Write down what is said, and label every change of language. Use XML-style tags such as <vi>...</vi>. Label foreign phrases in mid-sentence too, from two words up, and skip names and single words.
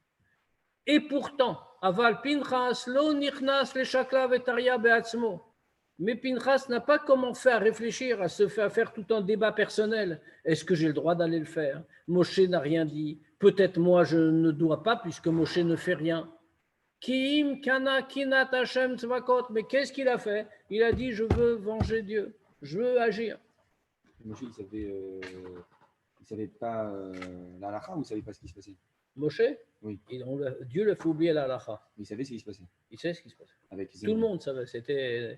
<fr>Et pourtant,</fr> <he>אבל פנחס לא נכנס לשקלא וטריא בעצמו.</he> <fr>Mais Pinchas n'a pas commencé à réfléchir, à faire tout un débat personnel. Est-ce que j'ai le droit d'aller le faire? Moshe n'a rien dit. Peut-être moi je ne dois pas puisque Moshe ne fait rien.</fr> <he>כי אם קנא קנאת השם צבאות.</he> <fr>Mais qu'est-ce qu'il a fait? Il a dit je veux venger Dieu, je veux agir. Moshe, il savait pas la halakha ou il savait pas ce qui se passait? Moshe, Oui. Dieu le fait oublier la halakha. Il savait ce qui se passait. Il sait ce qui se passe. Avec Tout le monde savait. C'était.</fr>